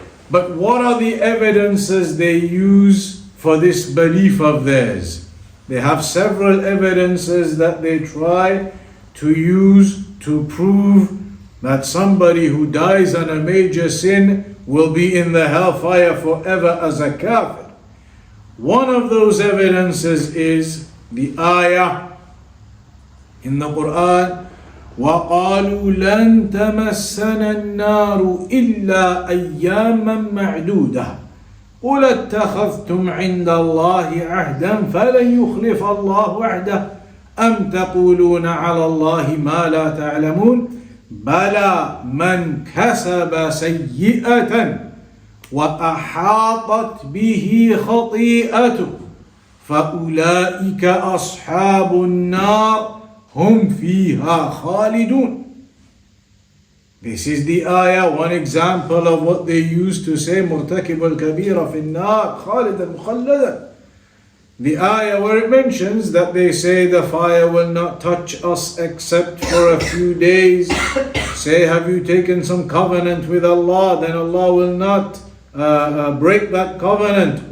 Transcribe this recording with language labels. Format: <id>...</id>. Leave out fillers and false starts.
<en>But what are the evidences they use for this belief of theirs? They have several evidences that they try to use to prove that somebody who dies on a major sin will be in the hellfire forever as a kafir. One of those evidences is the ayah in the Quran, وَقَالُوا لَن تَمَسَّنَا النَّارُ إِلَّا أَيَّامًا مَعْدُودَةً</en> <ar>قُلْ اتَّخَذْتُمْ عِنْدَ اللَّهِ عَهْدًا فَلَنْ يُخْلِفَ اللَّهُ عَهْدَهُ أَمْ تَقُولُونَ عَلَى اللَّهِ مَا لَا تَعْلَمُونَ بَلَى مَنْ كَسَبَ سَيِّئَةً وَأَحَاطَتْ بِهِ خَطِيئَتُهُ فَأُولَئِكَ أَصْحَابُ النَّارِ هُمْ فِيهَا خَالِدُونَ.</ar> <en>This is the ayah, one example of what they used to say, مُرْتَكِبُ الْكَبِيرَ فِي النَّارِ خَالِدًا مُخَلَّدًا. The ayah where it mentions that they say the fire will not touch us except for a few days. Say, have you taken some covenant with Allah? Then Allah will not break that covenant.</en>